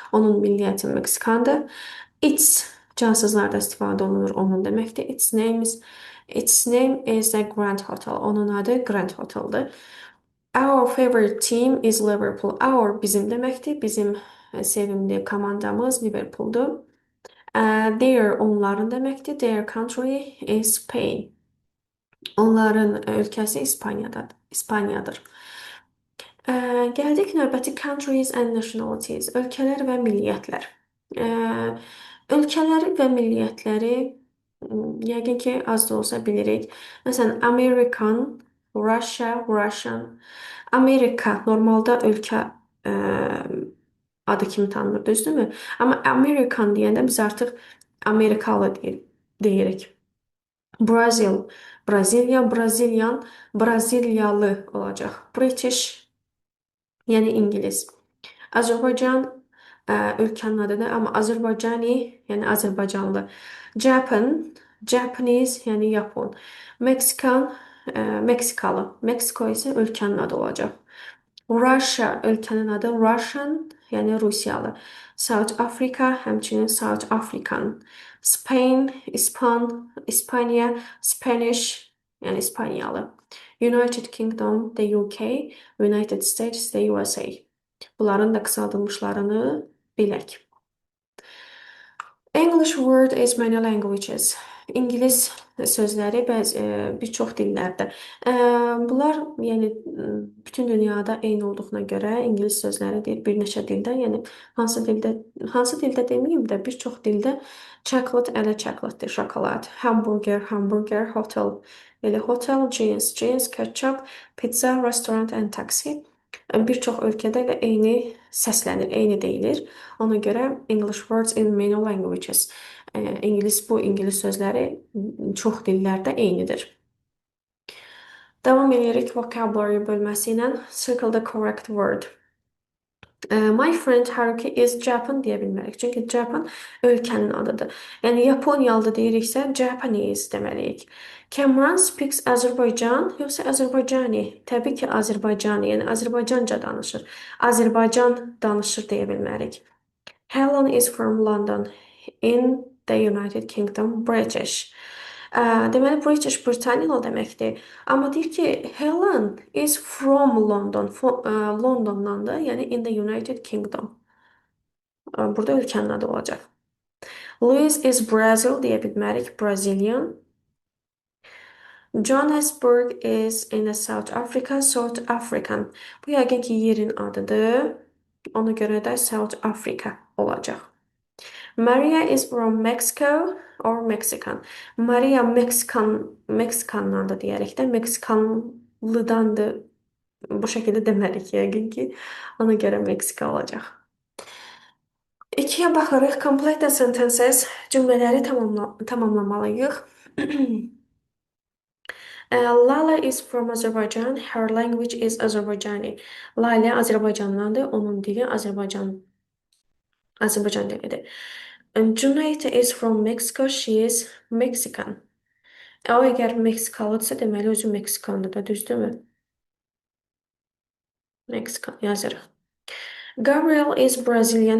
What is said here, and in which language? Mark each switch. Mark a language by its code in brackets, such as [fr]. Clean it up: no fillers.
[az] Onun milliyyəti Meksikandır. It's, cansızlarda istifadə olunur onun deməkdir. [en] Its name is a Grand Hotel. [az] Onun adı Grand Hotel'dır. [en] Our favorite team is Liverpool. [az] Our bizim deməkdir. Bizim sevimli komandamız Liverpool'dur. [en] Their [az] onların deməkdir. [en] Their country is Spain. [az] Onların ölkəsi İspaniyadır. Gəldik növbəti [en] countries and nationalities. [az] Ölkələr və milliyyətlər. Ölkələri və milliyyətləri yəqin ki, az da olsa bilirik. Məsələn, American, Russia, Russian. Amerika normalda ölkə adı kimi tanınır, düzdürmü? Amma American deyəndə biz artıq Amerikalı deyirik. Brazil, Braziliya, Brazilian, Braziliyalı olacaq. British, yəni İngilis. Azərbaycan ölkənin adıdır, amma Azərbaycani, yəni Azərbaycanlı. Japan, Japanese, yəni Yapon. Mexican, Meksikalı. Meksiko isə ölkənin adı olacaq. Russia, ölkənin adı Russian, yəni Rusiyalı. South Africa, həmçinin South African. Spain, İspaniya, Spanish, yəni İspaniyalı. [en] United Kingdom, the UK, United States, the USA. [az] Bunların da qısaldılmışlarını bilək. [en] English word is many languages. [az] İngilis sözləri bir çox dillərdə. Bunlar yəni bütün dünyada eyni olduğuna görə ingilis sözləri deyir bir neçə dildə, yəni hansı dildə deməyim də bir çox dildə chocolate elə chocolatedir, şokolad, hamburger, hamburger, hotel, elə hotel, jeans, ketchup, pizza, restaurant and taxi. Bir çox ölkədə elə eyni səslənir, eyni deyilir. Ona görə [en] English words in many languages. [az] İngilis sözləri çox dillərdə eynidir. Davam edirik vocabulary bölməsi ilə. [en] Circle the correct word. My friend Haruki is Japan [az] deyə bilmərik. Çünki Japan ölkənin adıdır. Yəni Yaponiyalı deyiriksə Japanese deməliyik. [en] Kamran speaks Azərbaycan [az] yoxsa Azərbaycani? Təbii ki, Azərbaycani, yəni Azərbaycanca danışır. Azərbaycan danışır deyə bilmərik. [en] Helen is from London in the United Kingdom, British. [az] Deməli, British Britaniyalı deməkdir. Amma deyir ki, [en] Helen is from London. [az] Londondandır, yəni [en] in the United Kingdom. [az] Burada ölkənin adı olacaq. Louis is Brazil deyə bilmərik, Brazilian. [en] Johannesburg is in the South Africa, South African. [az] Bu yəqin ki, yerin adıdır. Ona görə də South Africa olacaq. [en] Maria is from Mexico or Mexican. [az] Maria Meksikandan da deyərək də Meksikanlıdandır. Bu şəkildə demərik yəqin ki. Ona görə Meksika olacaq. İkiyə baxırıq. [en] Complete the sentences. [az] Cümlələri tamamlamalıyıq. [en] Lala is from Azerbaijan. Her language is Azerbaijani. [az] Lalə Azərbaycandandır. Onun dili Azərbaycan dilidir. [en] Cüneyt is from Mexico. She is Mexican. [az] O əgər Meksikalıdırsa, deməli özü Meksikandır da, düzdürmü? Meksikan yazırıq. [en] Gabriel is Brazilian.